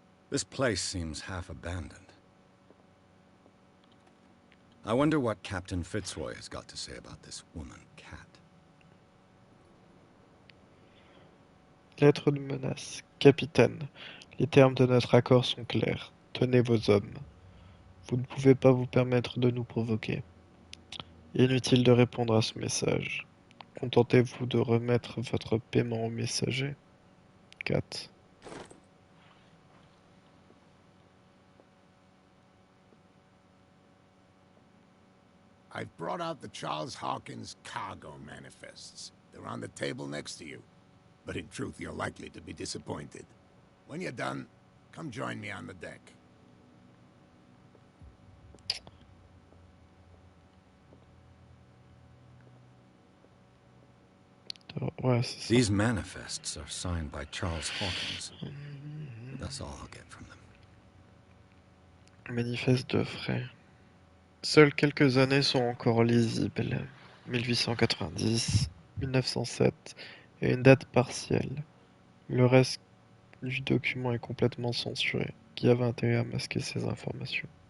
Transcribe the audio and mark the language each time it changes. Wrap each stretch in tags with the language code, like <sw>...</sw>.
<en>This place seems half abandoned. I wonder what Captain Fitzroy has got to say about this woman, Cat.</en> <fr>Lettre de menace. Capitaine, les termes de notre accord sont clairs. Tenez vos hommes. Vous ne pouvez pas vous permettre de nous provoquer. Inutile de répondre à ce message. Contentez-vous de remettre votre paiement au messager. 4.</fr> <en>I've brought out the Charles Hawkins cargo manifests. They're on the table next to you. But in truth, you're likely to be disappointed. When you're done, come join me on the deck.</en> <fr>Ouais, c'est ça.</fr> <en>These manifests are signed by Charles Hawkins. That's all I'll get from them.</en> <fr>Manifeste de frais. Seules quelques années sont encore lisibles. 1890, 1907 et une date partielle. Le reste du document est complètement censuré. Qui avait intérêt à masquer ces informations?</fr>